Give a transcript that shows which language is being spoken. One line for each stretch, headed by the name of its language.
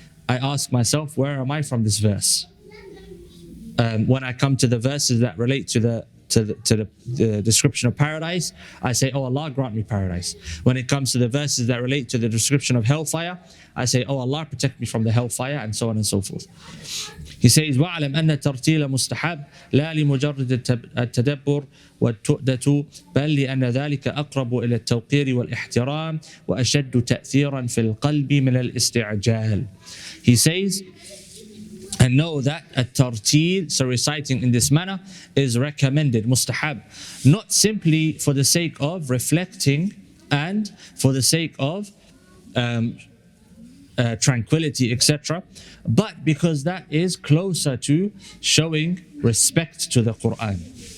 English: I ask myself, where am I from this verse? When I come to the verses that relate to the description of paradise, I say, oh Allah, grant me paradise. When it comes to the verses that relate to the description of hellfire, I say, oh Allah, protect me from the hellfire, and so on and so forth. He says,
Arabic: وَاعْلَمْ أَنَّ التَّرْتِيلَ مُسْتَحَبٌ لَا لِمُجَرِّدِ التَّدَبُّرِ وَالتُّؤْدَةُ بل لأن ذلك أقرب إلى التوقير والاحترام وأشد تأثيرا في القلب من الاستعجال.
English: He says, and know that at-tartil, so reciting in this manner, is recommended, mustahab, not simply for the sake of reflecting and for the sake of tranquility, etc., but because that is closer to showing respect to the Quran.